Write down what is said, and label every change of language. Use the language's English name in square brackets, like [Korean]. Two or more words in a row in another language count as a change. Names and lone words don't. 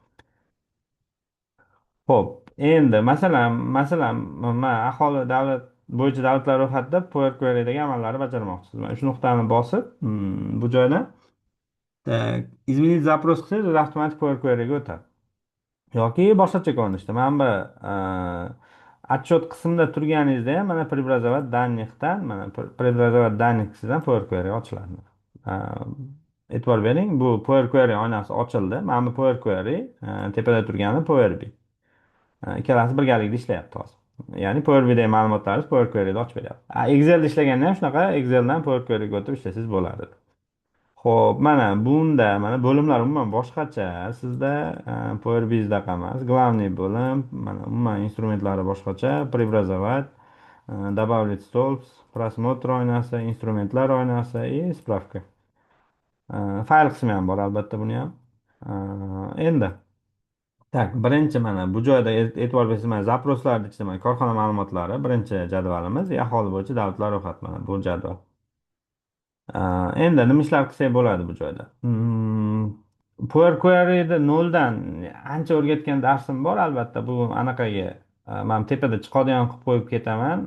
[Uzbek] Xo'p, endi masalan, men aholi davlat bo'yicha davlatlar ro'yxatida Power Query'dagi amallarni bajarmoqchisiz. Mana shu nuqtani bosib, bu joydan [Russian] изменить запрос [Uzbek] qilsangiz, o'zi avtomatik Power Query'ga o'tadi. Yoki boshqacha ko'rinishda. Mana bu отчет qismida turganingizda ham mana преобразовать данныхdan mana [Russian] преобразовать данных [Uzbek] qilsangizdan Power Query ochiladi. E'tibor bering, bu Power Query oynasi ochildi. Mana bu Power Query, tepada turgani Power BI. Ikkalasi birgalikda ishlayapti hozir. Ya'ni Power BI'dagi ma'lumotlarni Power Query'da ochib beryapti. Excel'da ishlaganda ham shunaqa Excel'dan Power Query'ga o'tib ishlasangiz bo'ladi. Xo'p, mana bunda mana bo'limlar umuman boshqacha. Sizda Power BI'daqa emas. Главный bo'lim, mana umuman instrumentlari boshqacha. [Russian] Преобразовать, добавить столб, просмотр [Uzbek] oynasi, instrumentlar oynasi [Russian] и справка. [Uzbek] Fayl qismi ham bor albatta buni ham. Endi Tak, birinchi mana bu joyda e'tibor bersangiz, mana zaproslarni ichida mana korxona ma'lumotlari birinchi jadvalimiz, aholi bo'yicha davlatlar ro'yxati, mana bu jadval. Endi nima ishlar qilsak bo'ladi bu joyda? Power Query'da noldan ancha o'rgatgan darsim bor, albatta bu anaqaga man tepada chiqadigan qilib qo'yib ketaman.